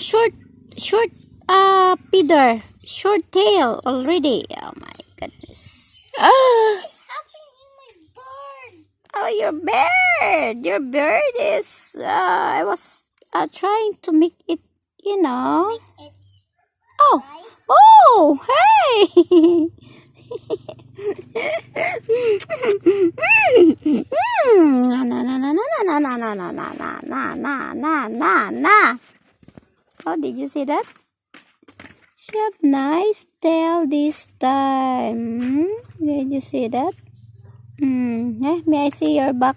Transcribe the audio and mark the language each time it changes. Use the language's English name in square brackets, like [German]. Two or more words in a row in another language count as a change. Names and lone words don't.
[English] Short, feather. Short tail already. Oh my goodness. Ah! What's happening in my bird? Oh, your bird. Your bird is, I was trying to make it, you know. It Oh, nice. oh, hey. Na na na na na na na na na na na na na na na. Oh, did you see that? She have nice tail this time. Did you see that? May I see your back?